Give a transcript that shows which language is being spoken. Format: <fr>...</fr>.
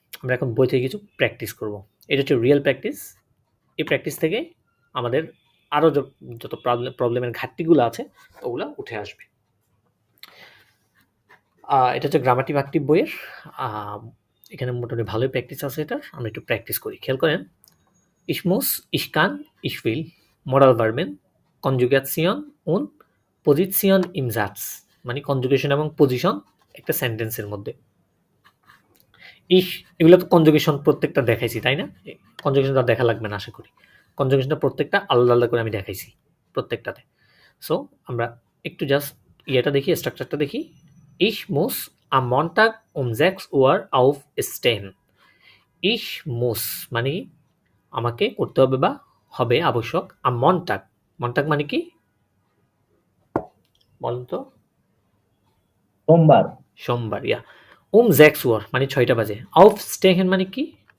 <bn>আমরা এখন বই থেকে কিছু প্র্যাকটিস করব। এটা হচ্ছে রিয়েল প্র্যাকটিস। এই প্র্যাকটিস থেকে আমাদের আরও যত প্রবলেমের ঘাটতিগুলো আছে ওগুলো উঠে আসবে। এটা হচ্ছে গ্রামাটিভ অ্যাক্টিভ বইয়ের। এখানে মোটামুটি ভালোই প্র্যাকটিস আছে এটার। আমরা একটু প্র্যাকটিস করি, খেয়াল করেন।</bn> <de>Ich muss, ich kann, ich will, Modal Verben, Konjugation und Position im Satz,</de> <bn>মানে কনজুগেশন এবং পজিশন একটা সেন্টেন্সের মধ্যে। ইশ, এগুলো তো কনজুগেশন প্রত্যেকটা দেখাইছি, তাই না? কনজুগেশনটা দেখা লাগবে না আশা করি। কনজুগেশনটা প্রত্যেকটা আলাদা আলাদা করে আমি দেখাইছি প্রত্যেকটাতে। সো আমরা একটু জাস্ট ইয়েটা দেখি, স্ট্রাকচারটা দেখি।</bn> <de>Ich muss am Montag um 6 Uhr aufstehen। Ich muss</de> <bn>মানে আমাকে করতে হবে বা হবে আবশ্যক। am Montag, Montag মানে কি বলেন তো? সোমবার। ইয়া।</bn> <de>um 6 Uhr</de> <bn>মানে 6টা বাজে। aufstehen মানে কি?</bn>